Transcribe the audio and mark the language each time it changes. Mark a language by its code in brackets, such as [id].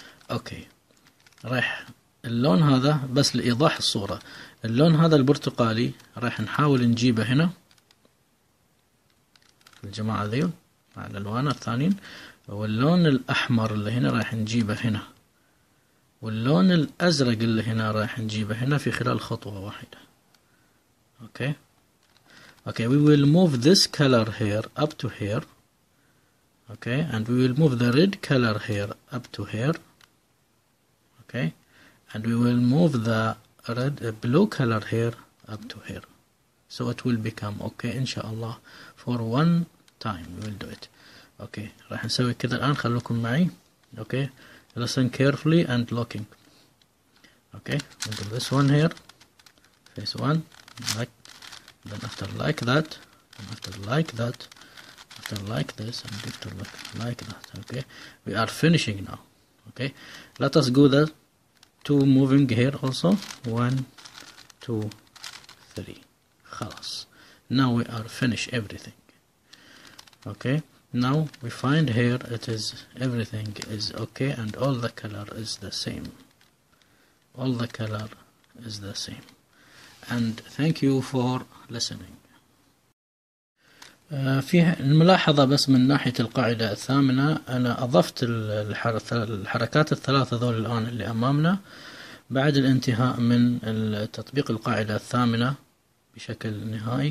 [ar] اوكي، راح اللون هذا بس لإيضاح الصورة، اللون هذا البرتقالي راح نحاول نجيبه هنا الجماعة ذيل مع الألوان الثانيين، واللون الأحمر اللي هنا راح نجيبه هنا، واللون الأزرق اللي هنا راح نجيبه هنا في خلال خطوة واحدة. [en] Okay, we will move this color here up to here. Okay, and we will move the red color here up to here. Okay, and we will move the blue color here up to here. So it will become okay inshallah for one time we will do it. [ar] Okay, راح نسوي كذا الآن، خلوكم معي. [en] Okay, listen carefully and looking. Okay, we'll do this one here, face one, like, then after like that, and after like that, after like this, and after like that. Okay, we are finishing now. Okay, let us go the 2 moving here also. 1, 2, 3. خلاص. Now we are finished everything. Okay, now we find here it is everything is okay and all the color is the same. All the color is the same. And thank you for listening. [ar] في الملاحظة بس من ناحية القاعدة الثامنة، أنا أضفت الحركات ال3 ذول الآن اللي أمامنا بعد الانتهاء من تطبيق القاعدة الثامنة بشكل نهائي.